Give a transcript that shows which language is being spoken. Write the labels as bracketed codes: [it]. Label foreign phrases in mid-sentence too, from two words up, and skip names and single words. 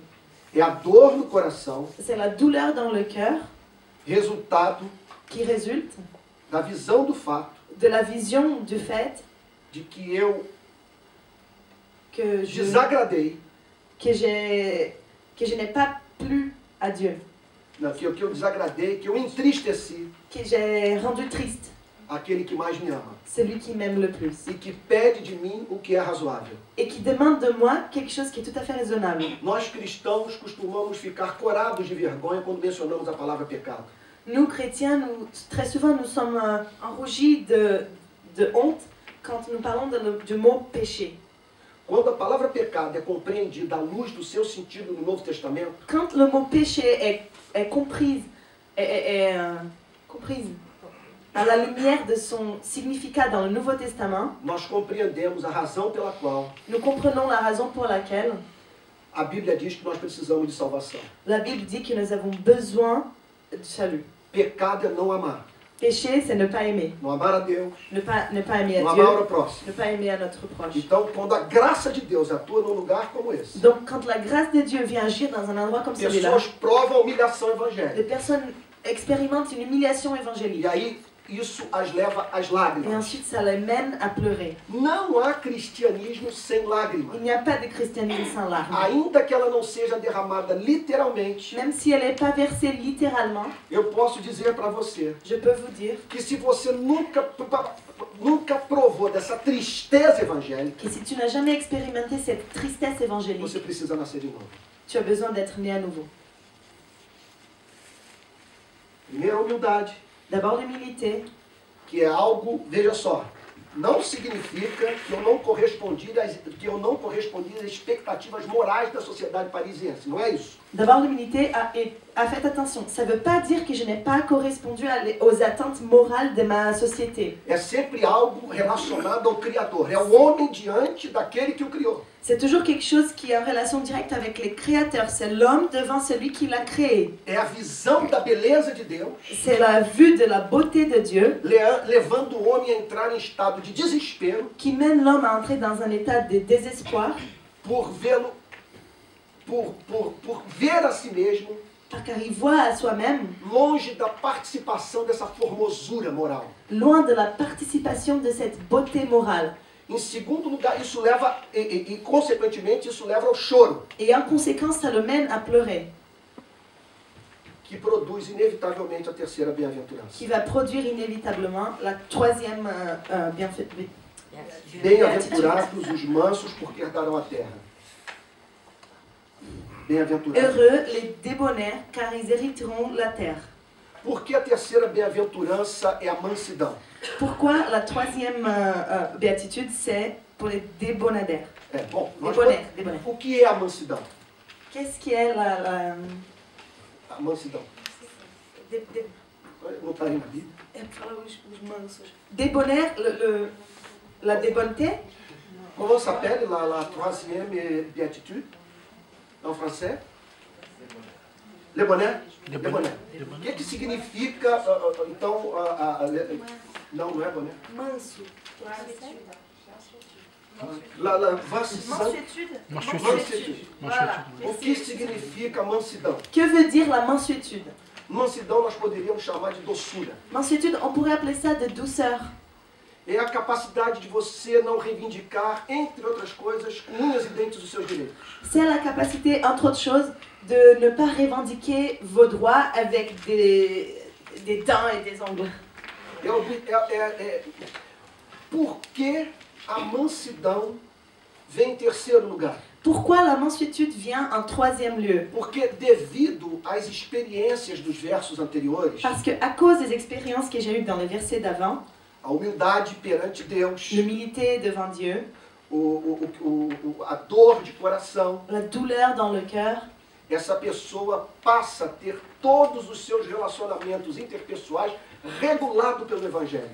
[pt] É a dor no coração, [fr] C'est la douleur dans le cœur [pt] resultado [fr] qui résulte [pt] da visão do fato [fr] de la vision du fait [pt] de que eu [fr] que je [pt] desagradei, [fr] n'ai pas plu à Dieu, [pt] não, que eu desagradei, que eu entristeci [fr] que j'ai rendu triste [pt] aquele que mais me ama [fr] celui qui m'aime le plus [pt] e que pede de mim o que é razoável. [fr] et qui demande de moi quelque chose qui est tout à fait raisonnable. [pt] Nós cristãos costumamos ficar corados de vergonha quando mencionamos a palavra pecado. [fr] Nous, chrétiens, très souvent, nous sommes enrougis de honte quand nous parlons du mot péché. [pt] Quando a palavra pecado é compreendida à luz do seu sentido no Novo Testamento, [fr] Quand le mot péché est comprise à la lumière de son significat dans le Nouveau Testament, [pt] nós compreendemos a razão pela qual [fr] nous comprenons la raison pour laquelle [pt] A Bíblia diz que nós precisamos de salvação. [fr] La Bible dit que nous avons besoin de salut. [pt] Pecado é não amar. [fr] Péché, c'est ne pas aimer. [pt] Não amar a Deus, [fr] Ne pas aimer [pt] não [fr] à Dieu, [pt] amar ao próximo. [fr] ne pas aimer à notre proche. [pt] Então, quando a graça de Deus atua num lugar como esse, [fr] Donc, quand la grâce de Dieu vient agir dans un endroit comme celui-là, [pt] pessoas provam a humilhação [fr] les [pt] evangélica. [fr] personnes expérimentent une humiliation [pt] E [fr] évangélique. [pt] aí, isso as leva às [fr] Et [pt] lágrimas. [fr] ensuite, ça les mène à pleurer. [pt] Não há cristianismo sem lágrimas. [fr] Il n'y a pas de christianisme sans larmes. [pt] Ainda que ela não seja derramada literalmente, [fr] Même si elle n'est pas versée littéralement, [pt] eu posso dizer para você [fr] je peux vous dire [pt] que se você nunca provou dessa tristeza evangélica, [fr] que si tu n'as jamais expérimenté cette tristesse évangélique, [pt] você precisa nascer de novo. [fr] tu as besoin d'être né à nouveau. [pt] Primeiro, a humildade, [fr] D'abord l'humilité, [pt] que é algo, veja só, não significa que eu não correspondi às expectativas morais da sociedade parisiense. Não é isso. [fr] D'abord l'humilité, faites attention, ça ne veut pas dire que je n'ai pas correspondu aux attentes morales de ma société. [pt] É sempre algo relacionado ao Criador. É o homem diante daquele que o criou. [fr] C'est toujours quelque chose qui est en relation directe avec les créateurs. C'est l'homme devant celui qui l'a créé. [pt] É a visão da beleza de Deus, [fr] C'est la vue de la beauté de Dieu [pt] levando o homem a entrar em estado de desespero [fr] qui mène l'homme à entrer dans un état de désespoir [pt] por vê-lo, por ver a si mesmo [fr] car il voit à soi-même, [pt] longe da participação dessa formosura moral. [fr] loin de la participation de cette beauté morale. [pt] Em segundo lugar, isso leva, consequentemente, isso leva ao choro, [fr] Et en conséquence, ça le mène à pleurer, [pt] que produz inevitavelmente a terceira bem-aventurança. [fr] qui va produire inévitablement la troisième bienfait. [pt] Bem-aventurados os mansos, porque herdarão a terra. Bem-aventurados. [fr] Heureux les débonnaires, car ils hériteront la terre. [pt] Por que a terceira bem-aventurança é a mansidão? [fr] Pourquoi la troisième béatitude, c'est pour les débonnaires? [pt] Bom, [fr] Débonnaires. [pt] o que é a mansidão? [fr] Qu'est-ce qui est la [pt] A mansidão. Não está aí na Bíblia. [fr] Débonnaire, la débonneté? Comment s'appelle la troisième béatitude en français? Le bonheur? Le bonheur. [pt] O que significa, então, não é bonheur? Manso. [fr] Mansuétude. Voilà. [pt] O que significa mansidão? [fr] Que veut dire la mansuétude? [pt] Mansidão nós poderíamos chamar de doçura. [fr] Mansuétude, on pourrait appeler ça de douceur. [pt] É a capacidade de você não reivindicar, entre outras coisas, com unhas e dentes os seus direitos. [fr] C'est la capacité, entre autres choses, de ne pas revendiquer vos droits avec des dents et des ongles. [pt] Por que a mansidão vem em terceiro lugar? [fr] Pourquoi la mansuétude vient en troisième lieu? [pt] Porque devido às experiências dos versos anteriores, [fr] Parce que à cause des expériences que j'ai eues dans les versets d'avant, [pt] a humildade perante Deus, [fr] l'humilité devant Dieu, [pt] a dor de coração, [fr] la douleur dans le cœur, [pt] essa pessoa passa a ter todos os seus relacionamentos interpessoais regulados pelo Evangelho.